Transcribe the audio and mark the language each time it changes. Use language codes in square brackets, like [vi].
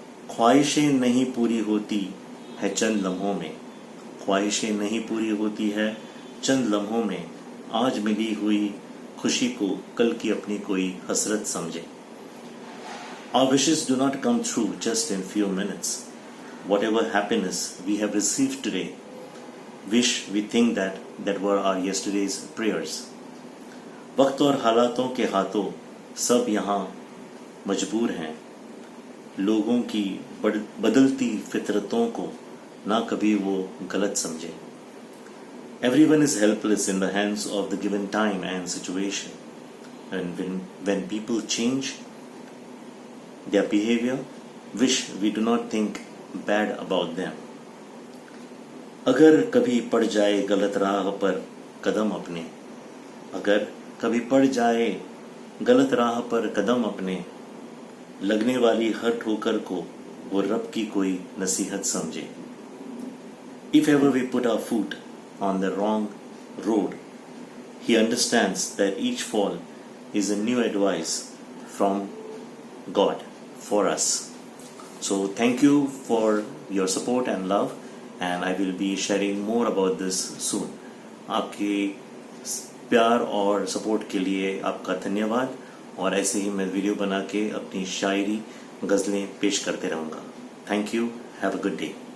[hi] ख्वाहिशें नहीं पूरी होती है चंद लम्हों में, ख्वाहिशें नहीं पूरी होती है चंद लम्हों में, आज मिली हुई खुशी को कल की अपनी कोई हसरत समझे. [en] Our wishes do not come true just in few minutes. Whatever happiness we have received today, wish we think that were our yesterday's prayers. [hi] वक्त और हालातों के हाथों सब यहाँ मजबूर हैं, लोगों की बदलती फितरतों को ना कभी वो गलत समझे। [en] Everyone is helpless in the hands of the given time and situation. And when people change their behavior, wish we do not think bad about them. [hi] अगर कभी पड़ जाए गलत राह पर कदम अपने, अगर कभी पड़ जाए गलत राह पर कदम अपने, लगने वाली हर ठोकर को वो रब की कोई नसीहत समझे। [en] If ever we put our foot on the wrong road, he understands that each fall is a new advice from God for us. So thank you for your support and love, and I will be sharing more about this soon. [hi] आपके प्यार और support के लिए आपका धन्यवाद, और ऐसे ही मैं वीडियो बना के अपनी शायरी गज़लें पेश करते रहूँगा। [en] Thank you, have a good day.